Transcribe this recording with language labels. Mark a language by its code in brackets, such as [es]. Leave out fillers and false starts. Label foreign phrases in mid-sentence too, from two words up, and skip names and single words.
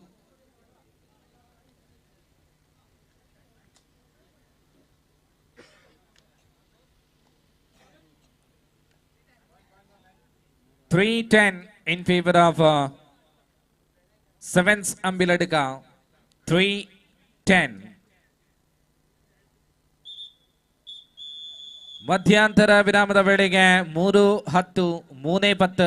[en] in favor of Sevens Ambiladika. 3-10. [kn] ಮಧ್ಯಂತರ ವಿರಾಮದ ವೇಳೆಗೆ 3-10, 3-10.